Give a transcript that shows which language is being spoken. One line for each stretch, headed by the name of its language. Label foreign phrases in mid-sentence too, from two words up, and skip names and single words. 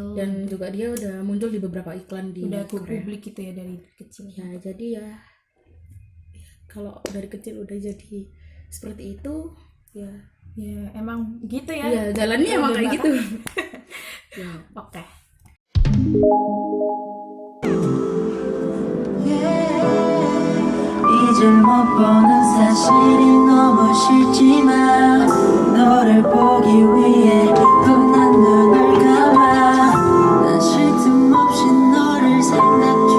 Indonesian: Dan juga dia udah muncul di beberapa iklan di udah go Korea. publik gitu ya dari kecil. Ya jadi ya kalau dari kecil udah jadi seperti itu ya Ya emang gitu ya. ya jalannya emang Udah kayak bakat. gitu. Ya. Oke.
Korean: 이제 못 보는 사실이 너무 싫지만 너를 보기 위해 또 난 눈을 감아 난 쉴 틈 없이 너를 생각